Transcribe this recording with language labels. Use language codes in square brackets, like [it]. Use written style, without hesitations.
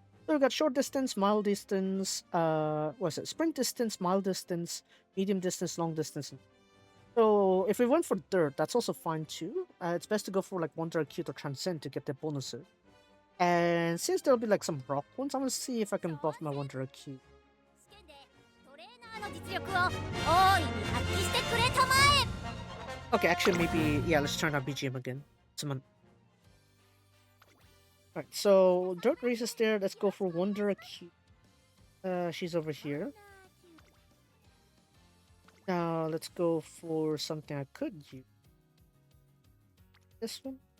[en] So we got short distance, mile distance, what's it? Sprint distance, mile distance, medium distance, long distance. So if we went for dirt, that's also fine too. It's best to go for like Wonder Acute or Transcend to get the bonuses. And since there'll be like some rock ones, I'm gonna see if I can buff my Wonder Acute. [ja] 試験でトレーナーの実力を大いに発揮してくれたまえ。 [en] Okay, actually, maybe yeah. Let's turn on BGM again. Alright, so dirt race is there. Let's go for Wonder Acute. She's over here. Now let's go for something I could use. This one.